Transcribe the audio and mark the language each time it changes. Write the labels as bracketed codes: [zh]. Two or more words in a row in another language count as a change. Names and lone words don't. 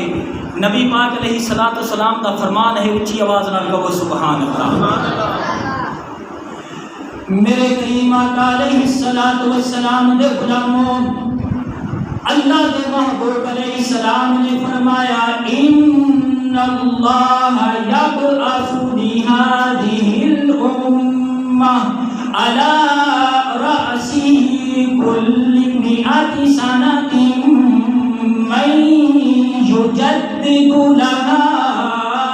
[ur] نبی پاک [ar] علیہ السلام [ur] کا فرمان ہے، اچھی آواز نال کہو [ar] سبحان اللہ. [ur] میرے کریم آقا علیہ السلام دے غلاموں اللہ کے محبوب علیہ السلام نے فرمایا [ar] ان اللہ یبعث بهذه الامہ علی رأس كل 100 سنة من يجدد لها